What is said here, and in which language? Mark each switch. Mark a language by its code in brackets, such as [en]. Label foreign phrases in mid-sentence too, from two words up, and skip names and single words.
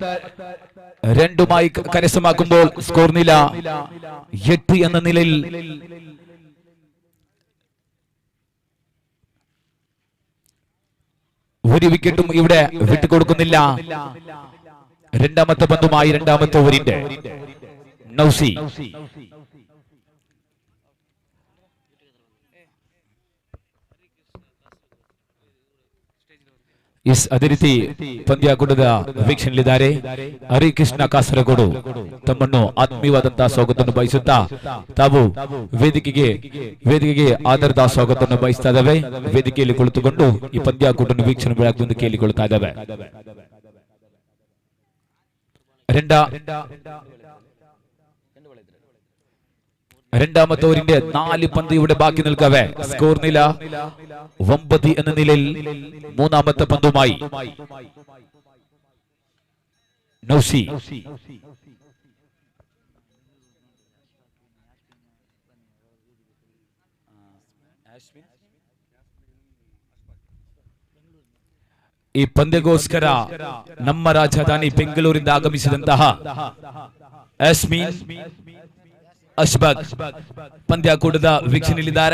[ml] 2 കരസ്ഥമാക്കുമ്പോൾ സ്കോർ നില 8 എന്ന നിലയിൽ ഒരു വിക്കറ്റും ഇവിടെ വിട്ടുകൊടുക്കുന്നില്ല. രണ്ടാമത്തെ പന്തുമായി രണ്ടാമത്തെ ഓവറിന്റെ നൗസി [kn] ಅದೇ ರೀತಿ ಪಂದ್ಯಾಕೂಟದ ವೀಕ್ಷಣೆಯಲ್ಲಿದ್ದಾರೆ ಹರಿಕೃಷ್ಣ ಕಾಸರಗೋಡು. ತಮ್ಮನ್ನು ಆತ್ಮೀಯವಾದಂತಹ ಸ್ವಾಗತವನ್ನು ಬಯಸುತ್ತಾ ತಾವು ವೇದಿಕೆಗೆ ಆಧಾರದ ಸ್ವಾಗತವನ್ನು ಬಯಸ್ತಾ ಇದ್ದಾವೆ. ವೇದಿಕೆಯಲ್ಲಿ ಕುಳಿತುಕೊಂಡು ಈ ಪಂದ್ಯಾಕೂಟವನ್ನು ವೀಕ್ಷಣೆ ಮಾಡಲು ಕೇಳಿಕೊಳ್ತಾ ಇದ್ದಾವೆ. [ml] രണ്ടാമത്തെ ഓവറിന്റെ 4 പന്ത് ഇവിടെ ബാക്കി നിൽക്കവേ സ്കോർ നില 9 എന്ന നിലയിൽ മൂന്നാമത്തെ പന്തുമായി [kn] നൗസി ಈ ಪಂದ್ಯಕ್ಕೋಸ್ಕರ ನಮ್ಮ ರಾಜಧಾನಿ ಬೆಂಗಳೂರಿಂದ ಆಗಮಿಸಿದಂತಹ ಅಶ್ಬಾಕ್ ಪಂದ್ಯಾಕೂಟದ ವೀಕ್ಷಣೆಯಲ್ಲಿದ್ದಾರೆ.